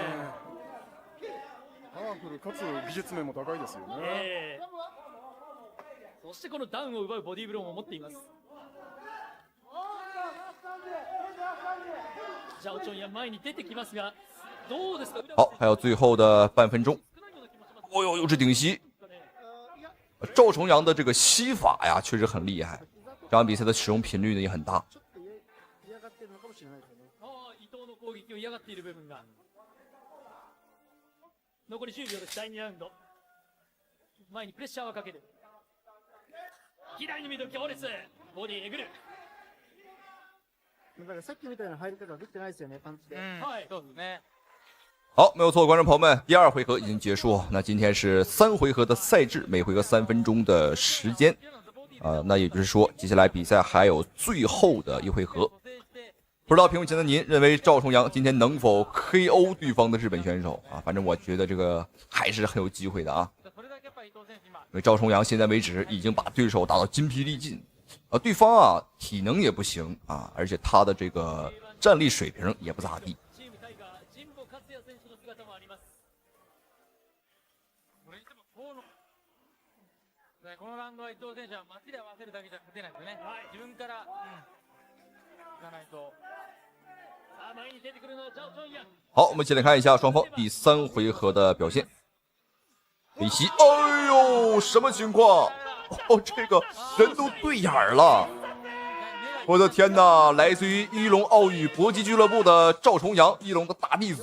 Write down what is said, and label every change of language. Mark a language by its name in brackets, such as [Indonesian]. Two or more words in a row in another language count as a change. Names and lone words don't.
[Japanese] パワフルかつ技術面も高いですよね。そしてこのダウンを奪うボディーブローも持っています。ジャオチョンヤン前に出てきますが、どうですか。 [Chinese] 好，還有最後的半分鐘。哦呦，又是頂膝。趙重陽的這個膝法呀，確實很厲害。這場比賽的使用頻率呢也很大。 [Japanese] 伊藤の攻撃を嫌がっている部分が。残り10秒です。第2ラウンド。前にプレッシャーをかける。左のミドル強烈。ボディえぐる。だからさっきみたいな入り方はできてないですよね、パンチで。はい、そうですね。 [Chinese] 好，沒有錯，觀眾朋友們，第二回合已經結束。那今天是3回合的賽制，每回合3分鐘的時間。那也就是說，接下來比賽還有最後的一回合。不知道屏幕前的您認為趙重陽今天能否 KO 對方的日本選手啊？反正我覺得這個還是很有機會的啊。因為趙重陽現在為止已經把對手打到筋疲力盡。對方啊體能也不行啊，而且他的這個戰力水平也不咋地。 [Japanese] このラウンドは伊藤選手は街で合わせるだけじゃ勝てないですよね。自分からいかないと。さあ前に出てくるのはジャオチョンヤン。 [Chinese] 好，我們一起來看一下雙方第3回合的表現。飛膝，哎呦，什麼情況？哦，這個人都對眼了！我的天哪！來自於一龍奧羽搏擊俱樂部的趙重陽，一龍的大弟子。